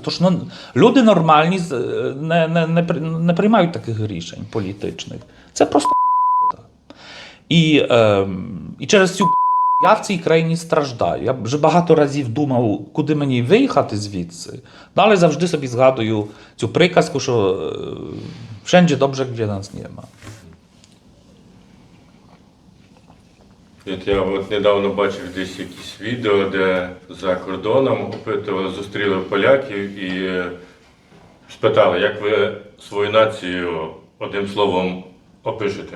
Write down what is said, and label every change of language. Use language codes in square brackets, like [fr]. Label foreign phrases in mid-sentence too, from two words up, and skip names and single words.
[uk] Тож люди нормальні не приймають таких рішень політичних. Це просто і через цю я в цій країні страждаю. Я вже багато разів думав, куди мені виїхати звідси. Але завжди собі згадую цю приказку, що [pl] wszędzie dobrze, gdzie nas nie ma. [uk] Я недавно бачив десь якісь відео, де за кордоном зустріли поляків і спитали, як ви свою націю одним словом опишете.